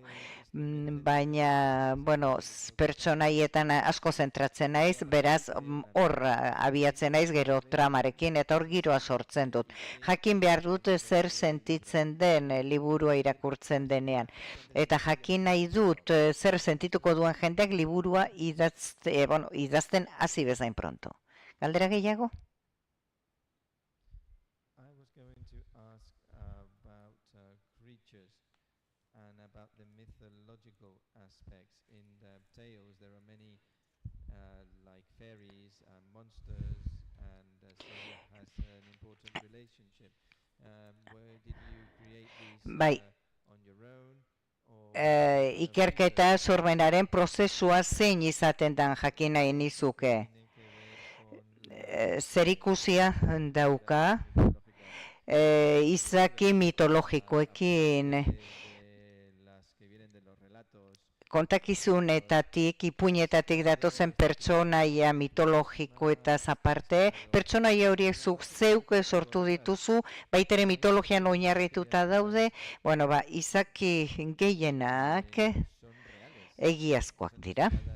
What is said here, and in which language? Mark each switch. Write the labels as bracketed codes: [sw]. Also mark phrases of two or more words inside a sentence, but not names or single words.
[eu] Baina, pertsonaietan asko zentratzen naiz, beraz, hor abiatzen naiz gero tramarekin, eta hor giroa sortzen dut. Jakin behar dut zer sentitzen den liburua irakurtzen denean. Eta jakin nahi dut zer sentituko duen jendeak liburua idazten hasi bezain pronto. Galdera gehiago? [en] I was going to ask about creatures and about the mythological aspects. In the tales, there are many like fairies and monsters, and so it has an important relationship. Where did you create these on your own? [eu] Ikerketa sormenaren prozesua zein izaten dan jakin nahi nizuke. Zerikusia dauka izaki mitologikoekin, kontakizunetatik, ipuinetatik datozen pertsonaia mitologikoetaz aparte, pertsonaia horiek zuk zeuk sortu dituzu, baitere mitologian oinarrituta daude, izaki gehienak egiazkoak dira.